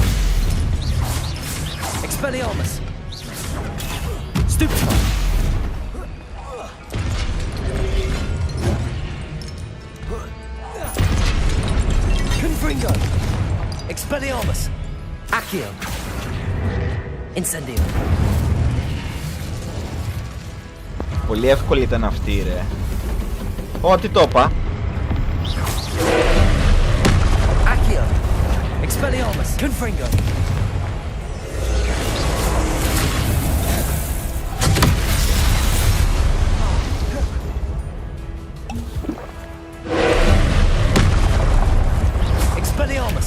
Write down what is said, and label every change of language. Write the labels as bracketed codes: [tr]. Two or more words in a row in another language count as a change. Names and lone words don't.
[la] Expelliarmus. Stupefy. Confringo. Expelliarmus. Accio. Incendio. [el] Πολύ εύκολη ήταν αυτή, ρε. Ω, τι το είπα. [la] Accio. Expelliarmus. Confringo. Expelliarmus.